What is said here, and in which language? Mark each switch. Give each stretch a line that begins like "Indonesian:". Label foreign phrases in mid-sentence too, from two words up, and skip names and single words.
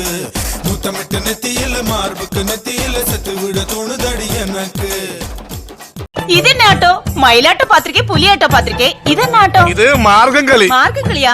Tamil: முத்தமிட்டு நெத்தியில மார்புக்கு நெத்தியில செத்து விட தோணுதடி எனக்கு.
Malayalam: ഇതെന്നാട്ടോ മയിലാട്ടോ പാത്രിക പുലിയാട്ടോ പാത്രിക ഇതെന്നാട്ടോ? ഇത് മാർഗം കളി. മാർഗം കളിയാ?